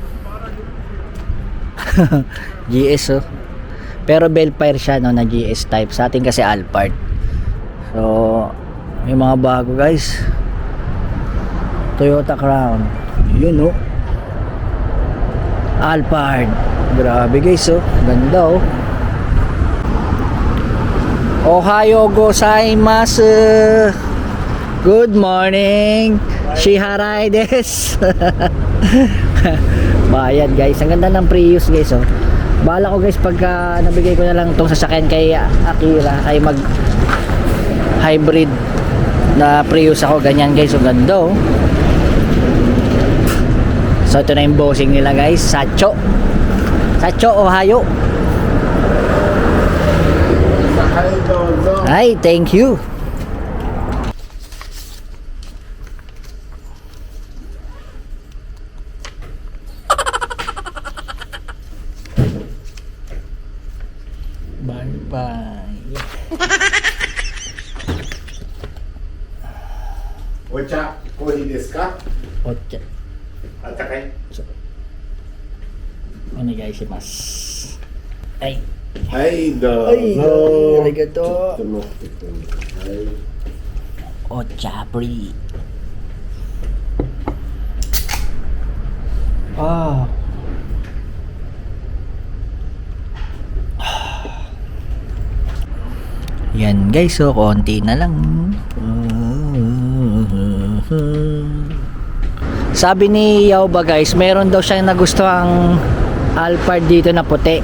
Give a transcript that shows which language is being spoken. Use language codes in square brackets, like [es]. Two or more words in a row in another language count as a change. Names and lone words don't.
[tl] GS, oh. Pero Belfire siya, no, na GS type. Sa atin kasi Alphard. So may mga bago guys. Toyota Crown. Yun, oh. Alphard. Grabe guys, oh. Ganda, oh. [ja] おはようございます. [en] Good morning. [ja] 支払いです. [tl] Bayan guys. Ang ganda ng Prius guys, oh. Bala ko guys pagka nabigay ko na lang tong sasakyan kay Akira ay mag hybrid na Prius ako, ganyan guys. Ang ganda, oh. So ito na yung bossing nila guys. [ja] 社長おはよう. Ay, [en] thank you. Bye-bye. [ja] お茶、コーヒーですか? Ocha. 温かい? お願いします. Ay. はいどはい、うぞ。ありがとう。ちょっと待ってください。 Ocha Brie. Ah. [tl] Yan guys, so konti na lang. Sabi ni Yao ba guys, meron daw siyang nagustuhang Alphard dito na puti.